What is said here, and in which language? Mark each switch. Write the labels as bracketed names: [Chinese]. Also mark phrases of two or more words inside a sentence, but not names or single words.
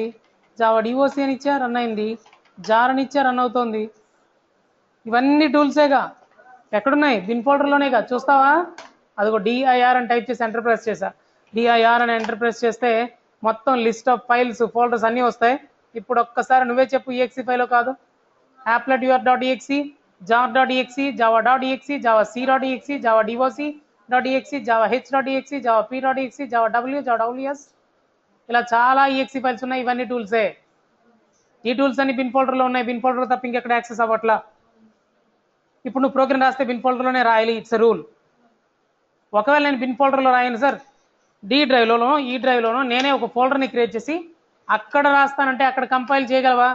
[Telugu] జావా డిఓసి అని ఇచ్చా, రన్ అయింది. జార్ అని ఇచ్చా, రన్ అవుతోంది. ఇవన్నీ టూల్సేగా. ఎక్కడున్నాయి? బిన్ ఫోల్డర్లోనేగా. చూస్తావా? అదిగో డిఐఆర్ అని టైప్ చేసి [English] enter press [Telugu] చేశా. డిఐఆర్ అని [English] enter press [Telugu] చేస్తే మొత్తం [English] list of files, folders [Telugu] అన్నీ వస్తాయి. ఇప్పుడు ఒక్కసారి నువ్వే చెప్పు, ఈఎక్సీ ఫైలో కాదు. applet ur.exe, jar.exe, java.exe, java c.exe, java doc.exe, java h.exe, java p.exe, java w, java ws, ఇలా చాలా ఈఎక్సీ ఫైల్స్ ఉన్నాయి. ఇవన్నీ టూల్సే. ఈ టూల్స్ అన్ని బిన్ ఫోల్డర్లో ఉన్నాయి. [English] bin folder [Telugu] తప్ప ఇంకెక్కడ యాక్సెస్ అవ్వట్లా. ఇప్పుడు నువ్వు ప్రోగ్రామ్ రాస్తే బిన్ ఫోల్డర్లోనే రాయాలి, [English] it's a rule. [Telugu] ఒకవేళ నేను బిన్ ఫోల్డర్లో రాయను సార్, డి డ్రైవ్లోనో ఈ డ్రైవ్లోనో నేనే ఒక ఫోల్డర్ని క్రియేట్ చేసి అక్కడ రాస్తానంటే అక్కడ కంపైల్ చేయగలవా?